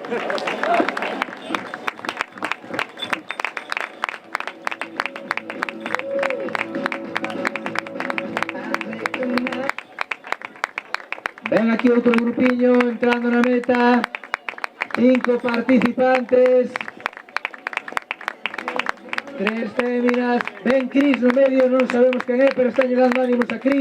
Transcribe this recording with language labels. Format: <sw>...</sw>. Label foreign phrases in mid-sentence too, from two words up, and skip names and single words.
<es>Ven aquí otro grupillo entrando en la meta. 5 participantes. 3 féminas.</es> <gl>Ven Cris no medio, non sabemos quen é, pero están dando ánimos a Cris.</gl>